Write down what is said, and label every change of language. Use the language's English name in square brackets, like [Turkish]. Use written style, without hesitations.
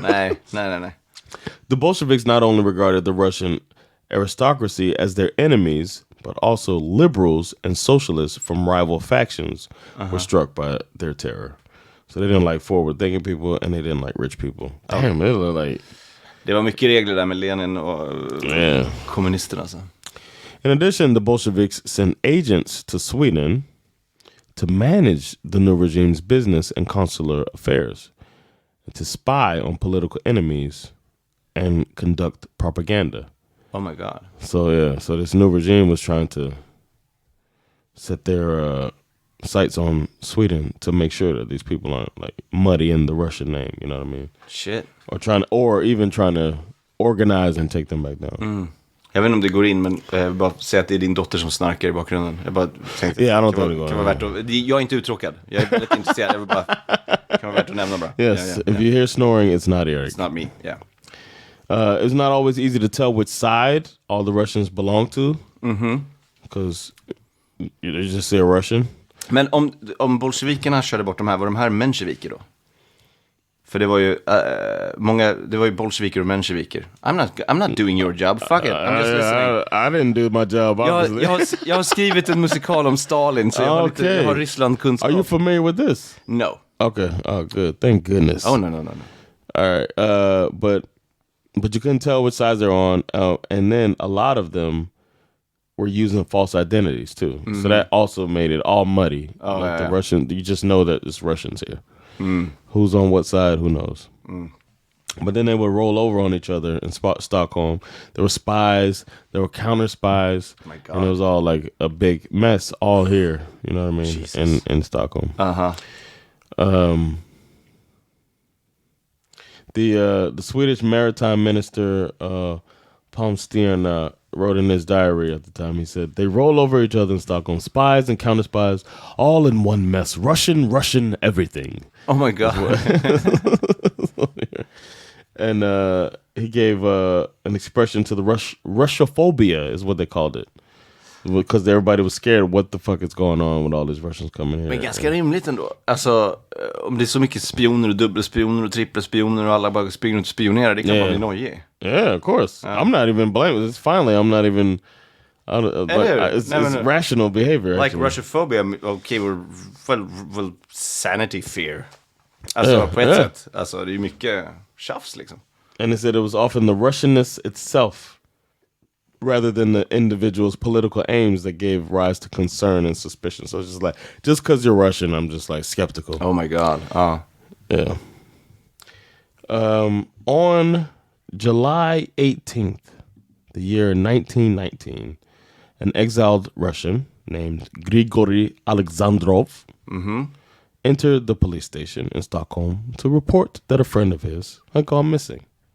[Swedish] Nej. [English] The Bolsheviks not only regarded the Russian aristocracy as their enemies, but also liberals and socialists from rival factions were struck by their terror. So they didn't like forward-thinking people, and they didn't like rich people. Damn, they look like... [Swedish] Det var mycket regler där med Lenin och kommunisterna. Så. [English] In addition, the Bolsheviks sent agents to Sweden to manage the new regime's business and consular affairs, and to spy on political enemies and conduct propaganda. Oh my god. So this new regime was trying to set their sights on Sweden to make sure that these people aren't like muddy in the Russian name, you know what I mean? Shit. Or even trying to organize and take them back down. [Swedish] Jag vet inte om det går in, men bara säga att det är din dotter som snarkar i bakgrunden. Jag bara tänkte, [English] Yeah, I don't think it [Swedish] kan vara värt att, jag är inte uttråkad. Jag är väldigt intresserad. Jag vill bara, kan vara värt att nämna bara. [English] Yes, if you hear snoring, it's not Erik. It's not me, yeah. It's not always easy to tell which side all the Russians belong to. Because you just say a Russian. [Swedish] Men om bolsjevikerna körde bort de här, var de här mensjeviker då? För det var ju det var ju bolsjeviker och mensjeviker. [English] I'm not doing your job. Fuck it. I'm just listening. I didn't do my job, obviously. [Swedish] Jag har skrivit en musikal om Stalin, så jag har Ryssland-kunskap. [English] Are you familiar with this? No. Okay. Oh, good. Thank goodness. Oh, no. All right. But you couldn't tell which sides they're on. And then a lot of them were using false identities too. So that also made it all muddy. Oh, like the yeah. Russian, you just know that it's Russians here. Who's on what side? Who knows? But then they would roll over on each other in Stockholm. There were spies. There were counter spies. Oh my God. And it was all like a big mess all here. You know what I mean? Jesus. In Stockholm. Uh-huh. The Swedish maritime minister Palmstierna wrote in his diary at the time. He said, "They roll over each other in Stockholm, spies and counter spies, all in one mess. Russian everything." Oh my God. And he gave an expression to the Russophobia is what they called it. Because everybody was scared what the fuck is going on with all these Russians coming here. [Swedish] Men ganska rimligt ändå. Alltså, om det är så mycket spioner och dubbelspioner och trippelspioner och alla bara springer och spionerar, det kan bara bli nojig. [English] Yeah, of course. I'm not even blaming. It's finally, I'm not even... it's rational behavior. Like Russophobia, okay, well, sanity fear. [Swedish] Alltså, på ett sätt. Alltså, det är ju mycket tjafs liksom. [English] And they said it was often the Russianness itself rather than the individual's political aims that gave rise to concern and suspicion. So it's just like, just because you're Russian, I'm just like skeptical. Oh my God. Yeah. On July 18th, the year 1919, an exiled Russian named Grigory Alexandrov entered the police station in Stockholm to report that a friend of his had gone missing.